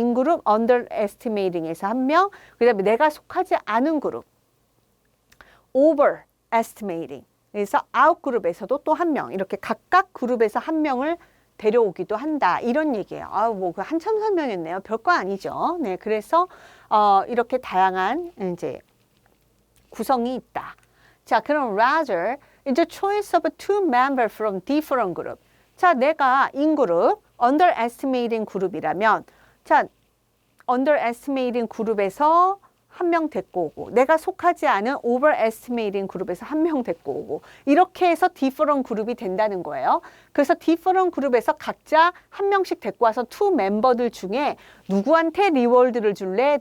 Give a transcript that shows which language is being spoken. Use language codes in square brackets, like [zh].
[ko] 인그룹 underestimating에서 한 명, 그 다음에 내가 속하지 않은 그룹 overestimating 그래서 out 그룹에서도 또 한 명 이렇게 각각 그룹에서 한 명을 데려오기도 한다 이런 얘기예요. 그 한참 설명했네요. 별거 아니죠. 네, 그래서 이렇게 다양한 이제 구성이 있다. 자, 그럼 [en] rather the choice of two members from different group. [ko] 자, 내가 인그룹 underestimating 그룹이라면 자, underestimating 그룹에서 한 명 데리고 오고 내가 속하지 않은 overestimating 그룹에서 한 명 데리고 오고 이렇게 해서 different 그룹이 된다는 거예요. 그래서 different 그룹에서 각자 한 명씩 데리고 와서 two 멤버들 중에 누구한테 리워드를 줄래?